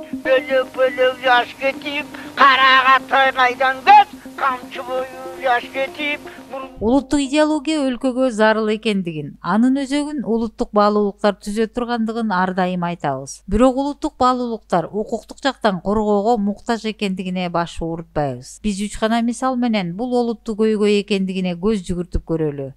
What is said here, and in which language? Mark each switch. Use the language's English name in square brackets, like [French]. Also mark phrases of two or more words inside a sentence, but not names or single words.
[Kyrgyz] bölük yaş ketip, karağa taynaydan göz, kamçı boyu yaş ketip. Улуттук идеология өлкөгө зарыл экендигин, анын өзөгүн улуттук баалуулуктар түзө тургандыгын ар дайым айтабыз. Бирок улуттук баалуулуктар укуктук жактан коргоого муктаж экендигине баш оорутпайбыз. Биз 3 гана мисал менен бул олуттуу көйгөй экендигине көз жүгүртүп көрөлү.